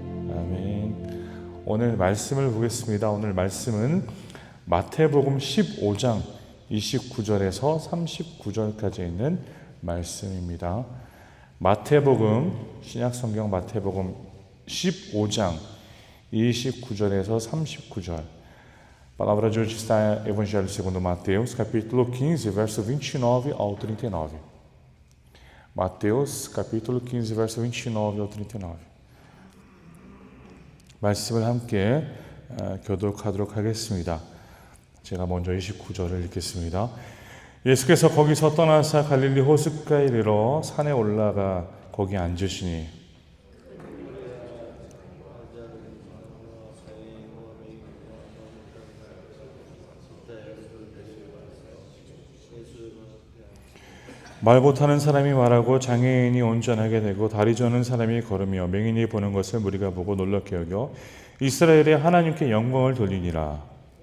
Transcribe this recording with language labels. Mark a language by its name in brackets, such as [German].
[Korean] 아멘. 오늘 말씀을 보겠습니다. 오늘 말씀은 마태복음 15장 29절에서 39절까지 있는 말씀입니다. 마태복음, 신약성경 마태복음 15장 29절에서 39절. [Portuguese] Palavra de hoje está no Evangelho segundo Mateus, capítulo 15, verso 29 ao 39. Mateus, capítulo 15, verso 29 ao 39. [Korean] 말씀을 함께 교독하도록 하겠습니다. 제가 먼저 29절을 읽겠습니다. 예수께서 거기서 떠나사 갈릴리 호숫가에 이르러 산에 올라가 거기 앉으시니 말 못하는 사람이 말하고 장애인이 온전하게 되고 다리 저는 사람이 걸으며 맹인이 보는 것을 무리가 보고 놀랍게 여겨 이스라엘의 하나님께 영광을 돌리니라.